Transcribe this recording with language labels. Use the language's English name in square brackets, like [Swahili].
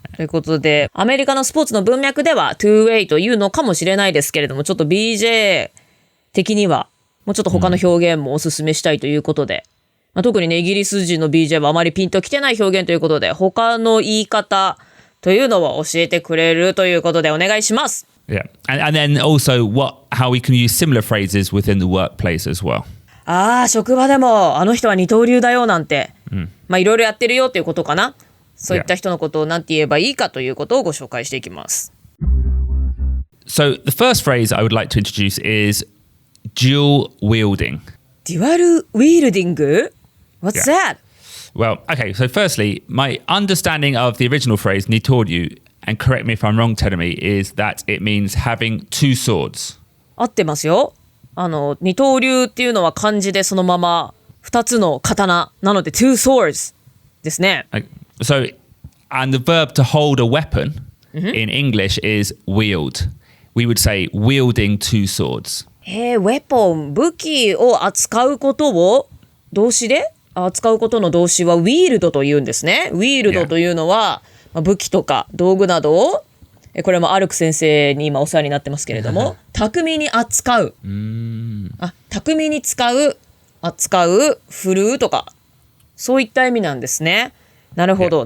[Japanese] ということで、アメリカのスポーツの文脈では two-way というのかもしれないですけれども、ちょっと BJ 的にはもうちょっと他の表現もおすすめしたいということで、特にね、イギリス人の BJ はあまりピンときてない表現ということで、他の言い方というのを教えてくれるということでお願いします。 [English] Yeah. And then also how we can use similar phrases within the workplace as well. [Japanese] 職場でもあの人は二刀流だよなんて、いろいろやってるよっていうことかな。そういった人のことを何て言えばいいかということをご紹介していきます。 [English] So the first phrase I would like to introduce is dual-wielding. Dual-wielding? What's that? Well, okay, so firstly, my understanding of the original phrase, nitoriu, and correct me if I'm wrong, Terumi, is that it means having two swords. [Japanese] 合ってますよ。二刀流っていうのは漢字でそのまま二つの刀なので [English] two swords [Japanese] ですね。 [English] So, and the verb to hold a weapon in English is wield. We would say wielding two swords. [Japanese] ウェポン、武器を扱うことを動詞で扱うことの動詞は wield というんですね。 wield というのは武器とか道具などをこれもアルク先生に今お世話になってますけれども巧みに扱う巧みに使う扱う振るうとかそういった意味なんですね。なるほど。